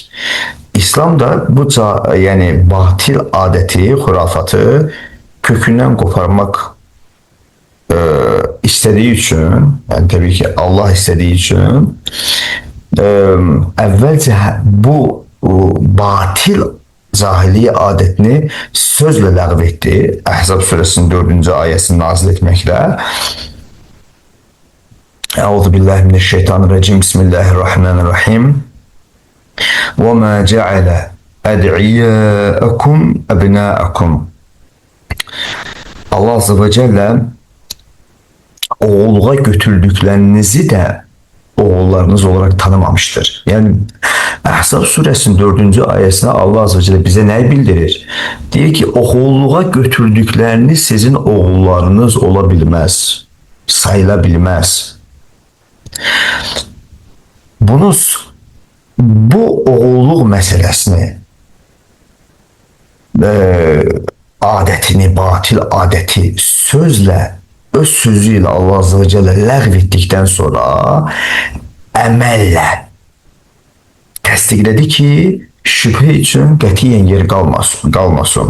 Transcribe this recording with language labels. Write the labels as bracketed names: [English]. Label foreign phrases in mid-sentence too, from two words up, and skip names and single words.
[Azerbaijani] İslamda bu yəni batil adəti, xurafatı kökündən qoparmaq istədiyi üçün, yəni təbii ki Allah istədiyi üçün əvvəlcə bu batil cahiliyə adətini sözlə ləğv etdi. Əhzab surəsinin 4-cü ayəsini nazil etməklə. [Arabic] Euzubillahimineşşeytanirracim. بسم الله الرحمن الرحيم. وَمَا جَعَلَ أَدْعِيَاءَكُمْ أَبْنَاءَكُمْ. [Turkish] Allah [Arabic] عز وجل [Turkish] oğulluğa götürdüklerinizi de oğullarınız olarak tanımamıştır. Yani Əhzab suresinin 4. ayesine Allah [Arabic] عز وجل [Turkish] bize ne bildirir? Diyor ki oğulluğa götürdükleriniz sizin oğullarınız olabilmez, sayılabilmez. [Azerbaijani] bu oğulluq məsələsini, adətini, batil adəti öz sözü ilə Allah [Arabic] عز وجل [Azerbaijani] ləğv etdikdən sonra əməllə təsdiqlədi ki, şübhə üçün qətiyyən yer qalmasın.